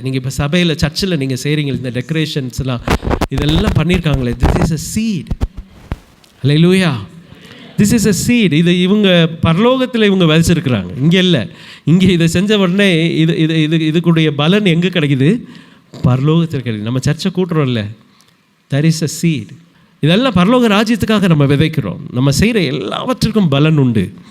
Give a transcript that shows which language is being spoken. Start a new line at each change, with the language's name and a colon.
Tamil: நீங்கள் இப்போ சபையில் சர்ச்சில் நீங்கள் செய்கிறீங்க, இந்த டெக்கரேஷன்ஸ்லாம் இதெல்லாம் பண்ணியிருக்காங்களே,
English: This is a seat.
Tamil: Hallelujah.
English: This is a seat.
Tamil: இது இவங்க பரலோகத்தில் இவங்க விதைச்சிருக்கிறாங்க, இங்கே இல்லை. இங்கே இதை செஞ்ச உடனே இதுக்குடைய பலன் எங்கே கிடைக்குது, பரலோகத்தில் கிடைக்குது. நம்ம சர்ச்சை கூட்டுறோம்ல,
English: there is a seed.
Tamil: இதெல்லாம் பரலோக ராஜ்யத்துக்காக நம்ம விதைக்கிறோம். நம்ம செய்கிற எல்லாவற்றுக்கும் பலன் உண்டு.